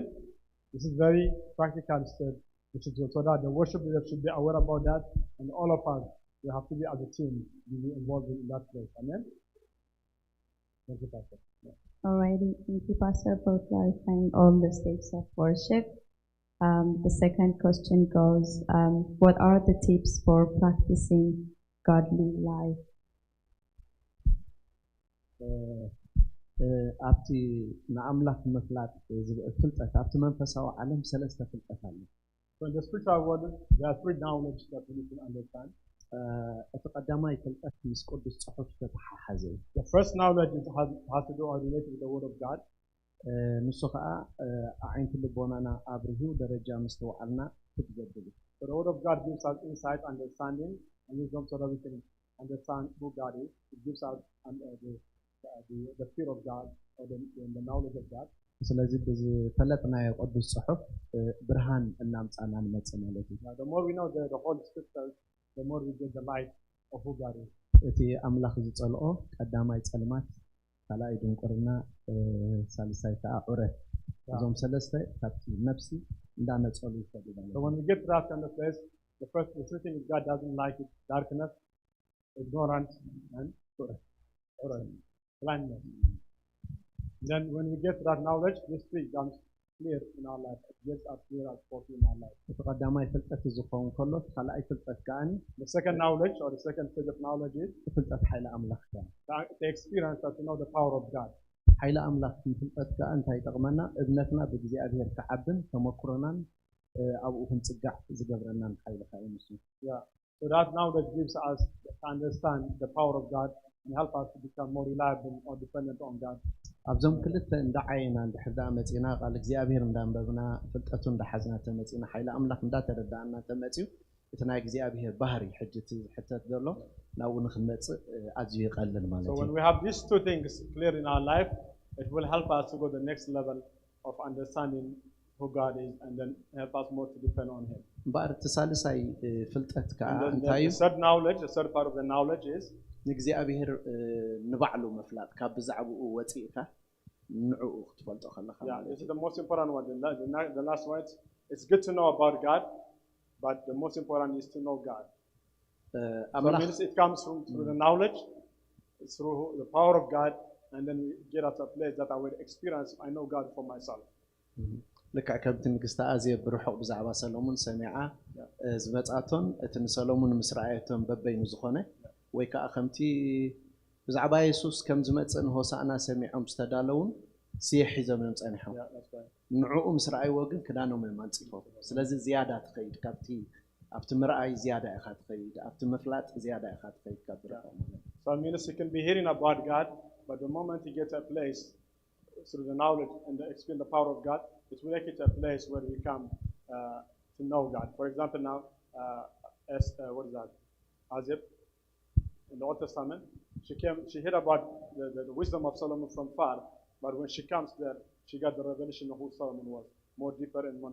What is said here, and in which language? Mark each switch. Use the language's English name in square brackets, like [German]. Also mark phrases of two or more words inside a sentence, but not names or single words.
[English] This is very practical step. So that the worship leader should be aware about that, and all of us, we have to be as a team, be involved in that place. Amen? Thank you, Pastor. Yeah. Alrighty, thank you, Pastor, for clarifying all the states of worship. The second question goes, what are the tips for practicing godly life? [Tigrinya] ኣብቲ ንኣምላኽ ምፍላጥ ፍልጠት ኣብቲ መንፈሳዊ ዓለም ሰለስተ ፍልጠት ኣሎ። [English] So in the spiritual world, there are 3 knowledge that we need to understand. [Tigrinya] እቲ ቀዳማይ ፍልጠት ምስ ቅዱስ ጽሑፍ ዝተተሓሓዘ እዩ። [English] The first knowledge has to do or related with the word of God. [Tigrinya] ንሱ ከዓ ዓይንቲ ልቦናና ኣብርሁ ደረጃ ምስ ተዋዓልና ክትገድሉ። [English] So the word of God gives us insight, understanding, and wisdom so that we can understand who God is. It gives us the fear of God or the knowledge of God. [Tigrinya] ስለዚ ብዝፈለጥናዮ ቅዱስ ጽሑፍ ብርሃን እናምፃና ንመጽእ ማለት እዩ። [English] The more we know the whole scriptures, the more we get the light of who God is. [Tigrinya] እቲ ኣምላኽ ዝጸልኦ ቀዳማይ ጸልማት፣ ካልኣይ ድንቁርና፣ ሳልሳይ ከዓ ዑረት፣ እዞም ሰለስተ ካብቲ ነፍሲ እንዳነጸሉ ይፈዱ ማለት እዩ። [English] So when we get to that kind of place, the first thing is God doesn't like it, darkness, ignorance, and blindness. Then when we get to that knowledge, this tree becomes clear in our life. It gets as clear as possible in our life. [Tigrinya] እቲ ቀዳማይ ፍልጠት ዝኸውን ከሎ ካልኣይ ፍልጠት ከዓኒ [English] The second knowledge or the second stage of knowledge is [Tigrinya] ፍልጠት ሓይሊ ኣምላኽ ከዓ [English] the experience that to know the power of God. [Tigrinya] ሓይሊ ኣምላኽ ፍልጠት ከዓ እንታይ ይጠቕመና? እምነትና ብእግዚኣብሔር ክዓብን ተመክሮናን ኣብኡ ክንጽጋዕ ዝገብረናን ሓይሊ ከዓ እዩ ንሱ። [English] Yeah. So that knowledge gives us to understand the power of God and help us to become more reliable or dependent on God. [Tigrinya] ኣብዞም ክልተ እንዳዓይና እንድሕር መጺና ቃል እግዚኣብሔር እንዳንበብና ፍልጠቱ እንዳሓዝና ተመጺና ሓይሊ ኣምላኽ እንዳተረዳእና ተመጺኡ እቲ ናይ እግዚኣብሔር ባህሪ ሕጂ እቲ ዝሕተት ዘሎ ናብኡ ንኽመጽእ ኣዝዩ ይቐልል ማለት እዩ። [English] So when we have these 2 things clear in our life, it will help us to go to the next level of understanding who God is and then help us more to depend on Him. [Tigrinya] እምበር እቲ ሳልሳይ ፍልጠት ከዓ [English] The [Tigrinya] እንታይ እዩ? [English] third knowledge, the third part of the knowledge is [Tigrinya] ንእግዚኣብሔር ንባዕሉ ምፍላጥ ካብ ብዛዕባኡ ወፂእካ ንዕኡ ክትፈልጦ ከለኻ [English] yeah, [Tigrinya] ማለት [English] this [Tigrinya] እዩ። [English] is the most important one. The last one, it's good to know about God, but the most important is to know God. So it means it comes through the knowledge, it's through the power of God, and then we get at a place that I will experience, I know God for myself. [Tigrinya] ልክዕ ከምቲ ንግስቲ ኣዝየ ብርሑቕ ብዛዕባ ሰሎሞን ሰሚዓ ዝመጻቶን እቲ ንሰሎሞን ምስ ረኣየቶም በበይኑ ዝኾነ ወይ ከዓ ከምቲ ብዛዕባ ኢየሱስ ከም ዝመጽእ ንሆሳዕና ሰሚዖም ዝተዳለውን ስየ ሒዞም እዮም ጸኒሖም። ንዕኡ ምስ ረኣይዎ ግን ክዳኖም እዮም አንጺፎም። ስለዚ ዝያዳ ትኸይድ ካብቲ ኣብቲ ምርኣይ ዝያዳ ኢኻ ትኸይድ ኣብቲ ምፍላጥ ዝያዳ ኢኻ ትኸይድ ካብ ብርሑቕ ማለት እዩ። [English] So it means you can be hearing about God, but the moment you get to a place through the knowledge and the experience the power of God, it will take you to a place where we come to know God. For example, now, what is that? Azib, in the Old Testament, she heard about the wisdom of Solomon from far, but when she comes there, she got the revelation of who Solomon was, more deeper and more.